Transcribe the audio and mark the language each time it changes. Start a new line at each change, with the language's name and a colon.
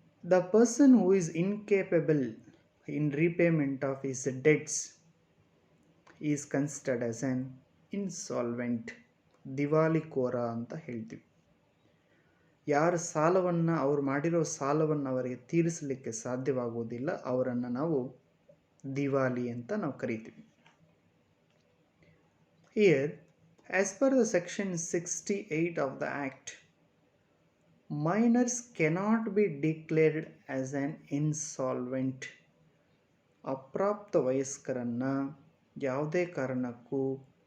English: The person who is incapable in repayment of his debts is considered as an insolvent.
Kannada: ದಿವಾಲಿಕೋರ ಅಂತ ಹೇಳ್ತೀವಿ. ಯಾರ ಸಾಲವನ್ನು ಅವ್ರು ಮಾಡಿರೋ ಸಾಲವನ್ನು ಅವರಿಗೆ ತೀರಿಸಲಿಕ್ಕೆ ಸಾಧ್ಯವಾಗುವುದಿಲ್ಲ ಅವರನ್ನು ನಾವು ದಿವಾಲಿ ಅಂತ ನಾವು ಕರಿತೀವಿ.
English: Here, as per the section 68 of the Act, minors cannot be declared as an insolvent.
Kannada: ಅಪ್ರಾಪ್ತ ವಯಸ್ಕರನ್ನು ಯಾವುದೇ ಕಾರಣಕ್ಕೂ